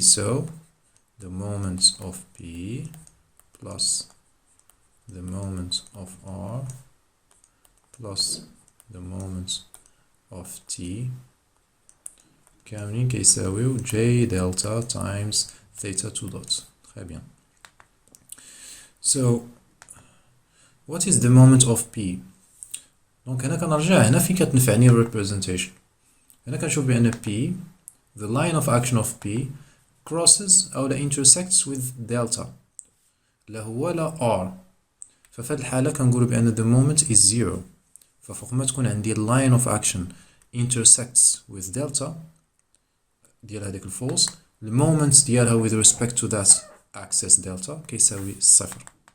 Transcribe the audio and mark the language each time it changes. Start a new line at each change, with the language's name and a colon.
English: So the moments of P plus the moments of R plus the moments of T
Arabic: كاملين كيساويو
English: j delta times theta 2 dot.
French: Très bien.
English: So what is the moment of P?
Arabic: دونك هنا كنرجع هنا فين كتنفعني representation. هنا كنشوف بأن
English: P the line of action of P crosses
Arabic: أو لا
English: intersects with delta
Arabic: لا هو لا
English: R.
Arabic: ففي هاد الحالة كنقولو بأن
English: the moment is zero.
Arabic: ففوق ما تكون عندي
English: line of action intersects with delta
Arabic: ديال هاديك الفورس المومنت ديالها
English: with respect to that axis delta
Arabic: كيساوي صفر.